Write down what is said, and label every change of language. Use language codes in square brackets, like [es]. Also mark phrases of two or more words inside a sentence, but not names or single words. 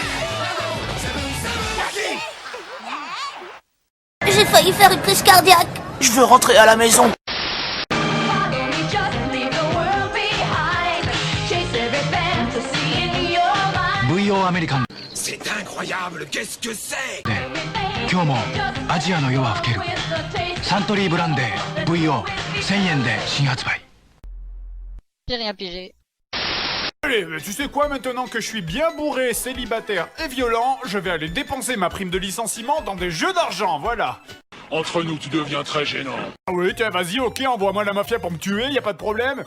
[fr] J'ai failli faire une crise cardiaque. Je veux rentrer à la maison. [ja] VO アメリカン [fr] C'est incroyable, qu'est-ce que c'est? [ja] 今日もアジアの夜は更けるサントリーブランデー VO1000 円で新発売 [fr] J'ai rien pigé. Allez, mais tu sais quoi, maintenant que je suis bien bourré, célibataire et violent, je vais aller dépenser ma prime de licenciement dans des jeux d'argent, voilà. Entre nous, tu deviens très gênant. Ah oui, tiens, vas-y, ok, envoie-moi la mafia pour me tuer, y a pas de problème.